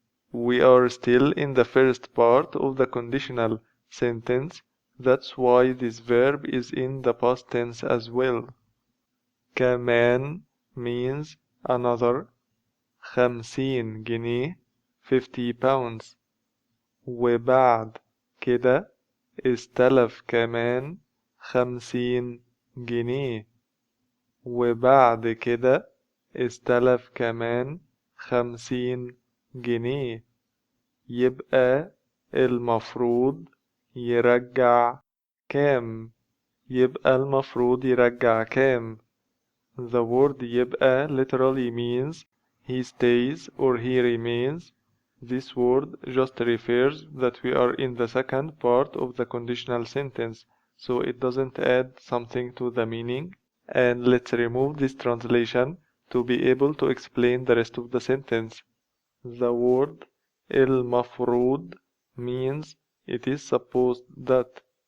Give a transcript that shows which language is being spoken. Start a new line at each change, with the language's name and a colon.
English: We are still in the first part of the conditional sentence, that's why this verb is in the past tense as well. كمان means another. 50 جنيه 50 pounds.
Arabic: وبعد كده استلف كمان 50 جنيه وبعد كده استلف كمان 50 جنيه يبقى المفروض يرجع كام؟ يبقى المفروض يرجع كام؟
English: The word يبقى literally means he stays or he remains. This word just refers that we are in the second part of the conditional sentence, so it doesn't add something to the meaning. And let's remove this translation to be able to explain the rest of the sentence. The word المفروض means it is supposed that.